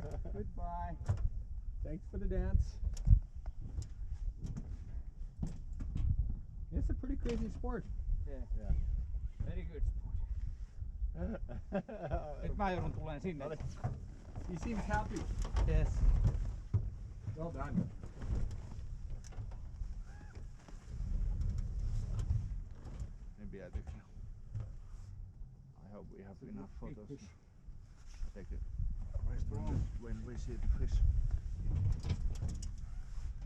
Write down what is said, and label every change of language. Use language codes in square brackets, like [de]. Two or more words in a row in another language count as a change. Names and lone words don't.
[en] Goodbye. Thanks for the dance. It's a pretty crazy sport. Yeah. Yeah. Very good sport. [fi] Nyt mä joudun tuleen sinne. [en] He seems happy. Yes. Well done. Maybe I think. I hope we have enough big photos. fish. I take the rest when we see the fish.